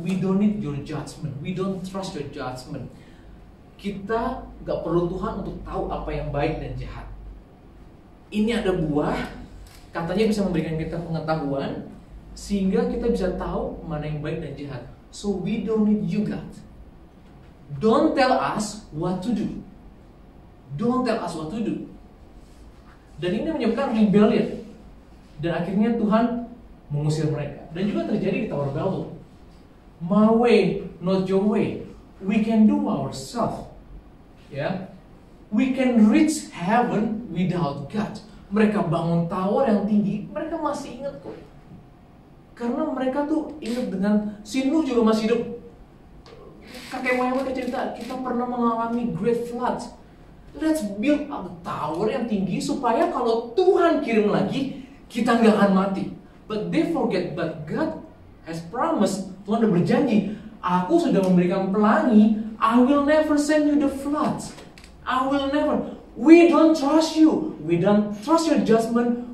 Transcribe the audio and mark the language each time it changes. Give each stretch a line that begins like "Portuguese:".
English: We don't need your judgment. We don't trust your judgment.
Indonesian: Kita gak perlu Tuhan untuk tahu apa yang baik dan jahat. Ini ada buah, katanya bisa memberikan kita pengetahuan, sehingga kita bisa tahu mana yang baik dan jahat.
English: So we don't need you God. Don't tell us what to do. Don't tell us what to do.
Indonesian: Dan ini menyebabkan rebellion. Dan akhirnya Tuhan mengusir mereka. Dan juga terjadi di Tower of Babel.
English: My way, not your way. We can do ourselves. Ya, we can reach heaven without God.
Indonesian: Mereka bangun tower yang tinggi, mereka masih ingat kok. Karena mereka tuh ingat dengan si Nuh juga masih hidup. Kakek moyang mereka cerita, kita pernah mengalami great flood.
English: Let's build a tower
Indonesian: yang tinggi supaya kalau Tuhan kirim lagi, kita nggak akan mati.
English: But they forget, but God has promised.
Indonesian: Tuhan udah berjanji, aku sudah memberikan pelangi.
English: I will never send you the floods. I will never. We don't trust you. We don't trust your judgment.